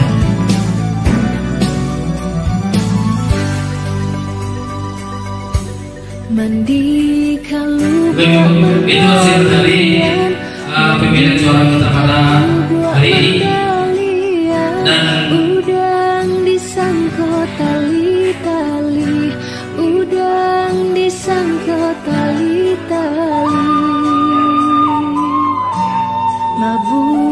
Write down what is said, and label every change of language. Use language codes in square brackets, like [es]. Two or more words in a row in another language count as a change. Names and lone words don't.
[id] Mandi kalau itu hasil dari pemilihan suara kita pada hari ini. Dan udang disangkut tali-tali, udang disangkut tali-tali, mabuk